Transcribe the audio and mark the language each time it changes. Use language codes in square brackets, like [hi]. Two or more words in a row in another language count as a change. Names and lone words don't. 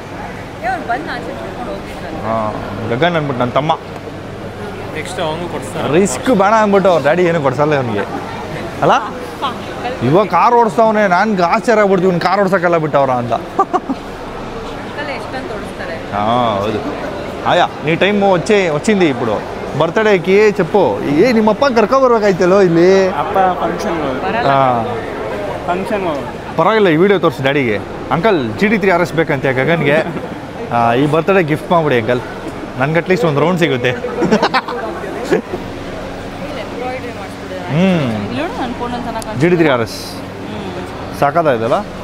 [kn] ಹಾಂ, ಗಗನ್ ಅಂದ್ಬಿಟ್ಟು ನನ್ನ ತಮ್ಮ. ನೆಕ್ಸ್ಟ್ ಅವನು ಕೊಡ್ಸ್ತಾರೆ. ರಿಸ್ಕ್ ಬೇಡ ಅಂದ್ಬಿಟ್ಟು ಅವ್ರ ಡ್ಯಾಡಿ ಏನು ಕೊಡ್ಸಲ್ಲ ಅವನಿಗೆ ಅಲ್ಲ. ಇವಾಗ ಕಾರ್ ಓಡಿಸ್ತಾವನೆ, ನಾನು ಆಶ್ಚರ್ಯ ಆಗ್ಬಿಡ್ತೀವಿ, ಇವ್ನು ಕಾರ್ ಓಡ್ಸೋಕ್ಕಲ್ಲ ಬಿಟ್ಟವ್ರ ಅಂತ. ಹಾಂ హౌదు. [te] ఆయా నీ టైం వచ్చింది ఇప్పుడు బర్త్డేకి చెప్పు. [kn] ನಿಮ್ಮಪ್ಪ ಕರ್ಕೊಬರ್ಬೇಕಾಯ್ತಲ್ಲೋ ಇಲ್ಲಿ. ಅಪ್ಪ ಫಂಕ್ಷನ್ ಪರವಾಗಿಲ್ಲ, ಈ ವಿಡಿಯೋ ತೋರಿಸಿ ಡ್ಯಾಡಿಗೆ. ಅಂಕಲ್ GT3 RS ಬೇಕಂತೆ ಗಗನ್ಗೆ, ಈ [en] birthday gift [kn] ಮಾಡ್ಬಿಡಿ ಅಂಕಲ್, ನನ್ಗೆ ಅಟ್ಲೀಸ್ಟ್ ಒಂದು ರೌಂಡ್ ಸಿಗುತ್ತೆ. GT3 RS ಸಾಕಾದ ಇದಲ್ಲ.